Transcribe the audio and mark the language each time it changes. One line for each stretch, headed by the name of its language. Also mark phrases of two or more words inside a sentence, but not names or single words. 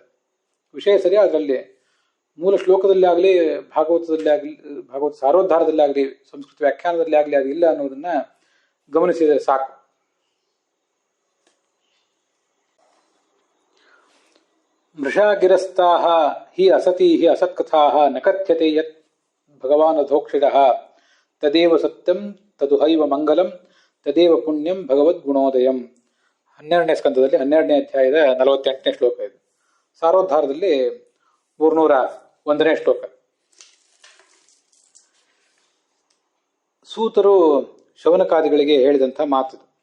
Kannada: ವಿಷಯ ಸರಿ, ಅದರಲ್ಲಿ ಮೂಲ ಶ್ಲೋಕದಲ್ಲಿ ಆಗಲಿ, ಭಾಗವತದಲ್ಲಿ ಆಗಲಿ, ಭಾಗವತ ಸಾರೋದ್ಧಾರದಲ್ಲಿ ಆಗಲಿ, ಸಂಸ್ಕೃತ ವ್ಯಾಖ್ಯಾನದಲ್ಲಿ ಆಗಲಿ ಅದು ಇಲ್ಲ ಅನ್ನೋದನ್ನ ಗಮನಿಸಿದರೆ ಸಾಕು.
Sanskrit: ಮೃಷಾಗಿರಸ್ತಾ ಹಿ ಅಸತಿ ಹಿ ಅಸತ್ಕಥಾ ನ ಕಥ್ಯತೆ ಯತ್ ಭಗವಾನ್ ಅಧೋಕ್ಷಿರಃ ತದೇವ ಸತ್ಯಂ ತದುಹೈವ ಮಂಗಲಂ ತದೇವ ಪುಣ್ಯಂ ಭಗವದ್ ಗುಣೋದಯಂ.
Kannada: 12ನೇ ಸ್ಕಂದದಲ್ಲಿ 12ನೇ ಅಧ್ಯಾಯದ 48ನೇ ಶ್ಲೋಕ ಇದು. ಸಾರೋದ್ಧಾರದಲ್ಲಿ 301ನೇ ಶ್ಲೋಕ. ಸೂತರು ಶೌನಕಾದಿಗಳಿಗೆ ಹೇಳಿದಂಥ ಮಾತು.